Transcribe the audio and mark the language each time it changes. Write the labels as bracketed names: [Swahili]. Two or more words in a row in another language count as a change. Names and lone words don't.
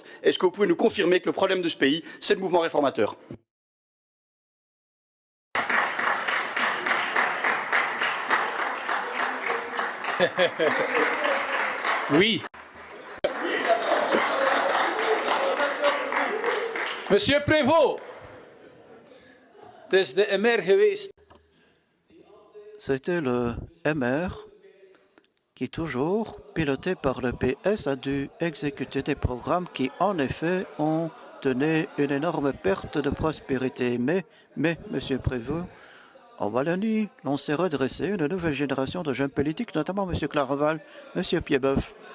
[French] Est-ce que vous pouvez nous confirmer que le problème de ce pays, c'est le mouvement réformateur? Oui. [Dutch] Monsieur Prévost, het is de MR geweest. [French] C'était le MR qui, toujours piloté par le PS, a dû exécuter des programmes qui, en effet, ont donné une énorme perte de prospérité. Mais, Monsieur Prévost, en Wallonie, l'on s'est redressé, une nouvelle génération de jeunes politiques, notamment Monsieur Clarinval, Monsieur Pieboeuf.